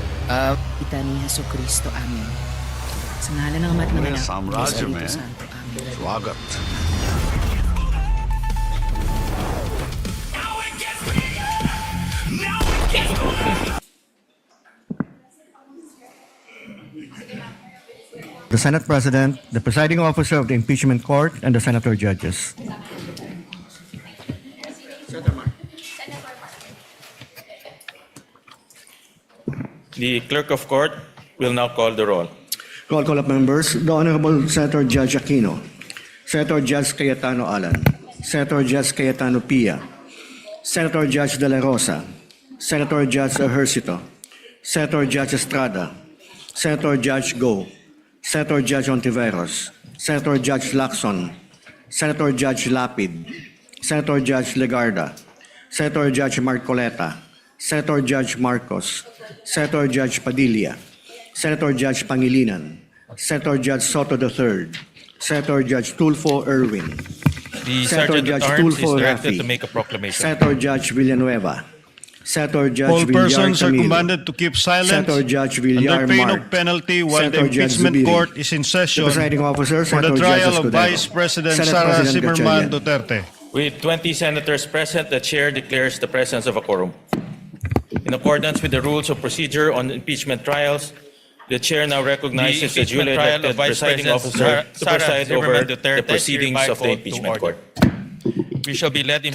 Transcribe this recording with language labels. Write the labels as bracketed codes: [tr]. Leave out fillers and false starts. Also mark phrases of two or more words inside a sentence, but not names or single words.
[tl] Kita ni Jesucristo, amin. Sa ngalan ng Ama at ng Anak, ng Espiritu Santo, amin. Swagat. [en] The Senate President, the presiding officer of the impeachment court, and the senator judges. The clerk of court will now call the roll. Roll call of members. The Honorable Senator Judge Aquino, Senator Judge Cayetano Alan, Senator Judge Cayetano Pia, Senator Judge De La Rosa, Senator Judge Ejercito, Senator Judge Estrada, Senator Judge Go, Senator Judge Ontiveros, Senator Judge Lacson, Senator Judge Lapid, Senator Judge Legarda, Senator Judge Marcoleta, Senator Judge Marcos, Senator Judge Padilla, Senator Judge Pangilinan, Senator Judge Soto III, Senator Judge Tulfo Erwin, The Senator Sergeant Judge at Arms is Tulfo directed Rafi, to make a proclamation. Senator Judge Villanueva, Senator Judge All Villar persons are Camilo, commanded to keep silent Senator Judge Villar under pain Mark, of penalty while Senator the Judge impeachment Zubiri. court is in session The presiding officer, for the Senator trial Judge of Escudero. Vice President Senate Sara President Zimmerman Gatchalian. Duterte. With 20 senators present, the chair declares the presence of a quorum. In accordance with the rules of procedure on impeachment trials, the chair now recognizes the duly elected presiding officer to preside over the proceedings of the impeachment court. We shall be led in